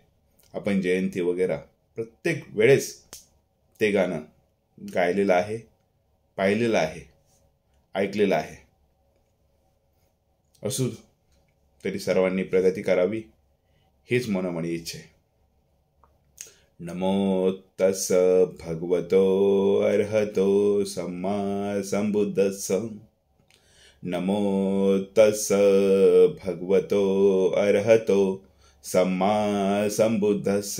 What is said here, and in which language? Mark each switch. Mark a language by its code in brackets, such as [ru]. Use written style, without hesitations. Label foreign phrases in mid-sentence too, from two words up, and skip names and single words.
[mr] आपण जयंती वगैरे प्रत्येक वेळेस ते गाणं गायलेलं आहे, पाहिलेलं आहे, ऐकलेलं आहे। असू तरी सर्वांनी प्रगती करावी हेच मनोमनी इच्छा आहे। [pi] नमो तस् भगवतो अर्हतो सम्मा संबुद्धस्स। नमो तस् भगवतो अर्हतो सम्मा संबुद्धस्स।